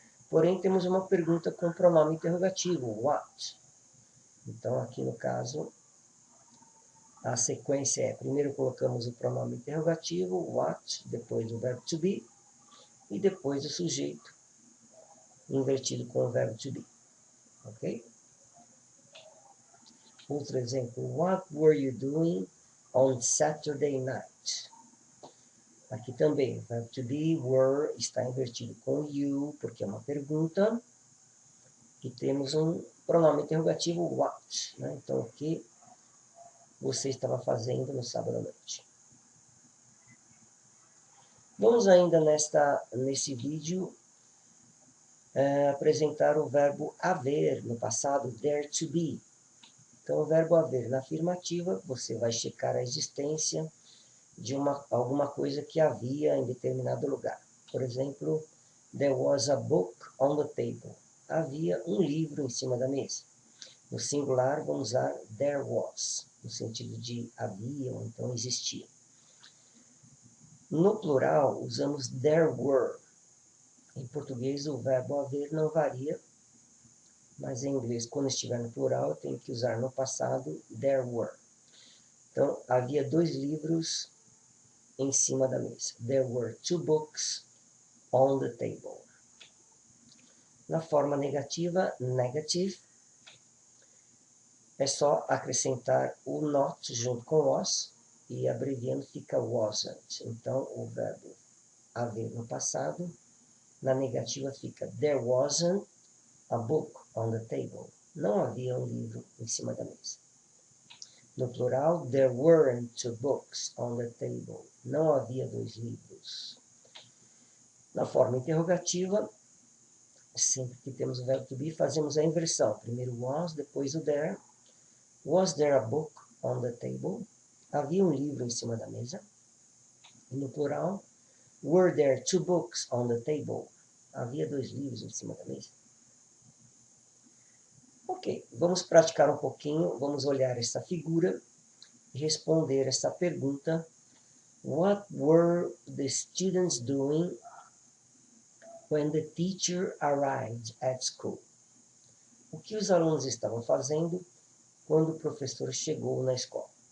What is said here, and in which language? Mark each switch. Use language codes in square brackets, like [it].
[pt] Porém, temos uma pergunta com pronome interrogativo, what. Então, aqui no caso, a sequência é, primeiro colocamos o pronome interrogativo, what, depois o verbo to be, e depois o sujeito invertido com o verbo to be. Ok? Outro exemplo, [en] what were you doing on Saturday night? [pt] Aqui também, o verbo to be, were, está invertido com you, porque é uma pergunta. E temos um pronome interrogativo, [en] what. [pt] Né? Então, o que você estava fazendo no sábado à noite? Vamos ainda nesse vídeo apresentar o verbo haver no passado, there to be. Então, o verbo haver na afirmativa, você vai checar a existência de alguma coisa que havia em determinado lugar. Por exemplo, [en] there was a book on the table. [pt] Havia um livro em cima da mesa. No singular, vamos usar there was, no sentido de havia ou então existia. No plural, usamos there were. Em português, o verbo haver não varia, mas em inglês, quando estiver no plural, eu tenho que usar no passado there were. Então, havia 2 livros em cima da mesa. [en] There were 2 books on the table. [pt] Na forma negativa, negative, é só acrescentar o not junto com was e abreviando fica wasn't. Então, o verbo haver no passado, na negativa fica [en] there wasn't a book on the table. [pt] Não havia um livro em cima da mesa. No plural, [en] there weren't 2 books on the table. [pt] Não havia 2 livros. Na forma interrogativa, sempre que temos o verbo to be, fazemos a inversão. Primeiro was, depois o there. [en] Was there a book on the table? [pt] Havia um livro em cima da mesa. E no plural, [en] were there 2 books on the table? [pt] Havia 2 livros em cima da mesa. Ok, vamos praticar um pouquinho, vamos olhar essa figura e responder essa pergunta. [en] What were the students doing when the teacher arrived at school? [pt] O que os alunos estavam fazendo quando o professor chegou na escola?